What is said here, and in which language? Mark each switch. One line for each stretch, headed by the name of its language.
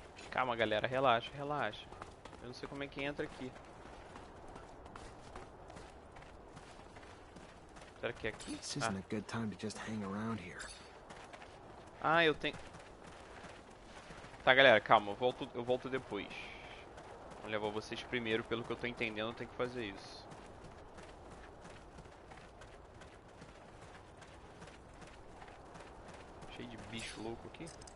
Portuguese: Calma, galera, relaxa. Eu não sei como é que entra aqui. Será que é aqui?
English: This isn't a good time to just hang around here.
Portuguese: Ah, eu tenho... Tá, galera, calma, eu volto depois. Vou levar vocês primeiro, pelo que eu tô entendendo, eu tenho que fazer isso. Cheio de bicho louco aqui.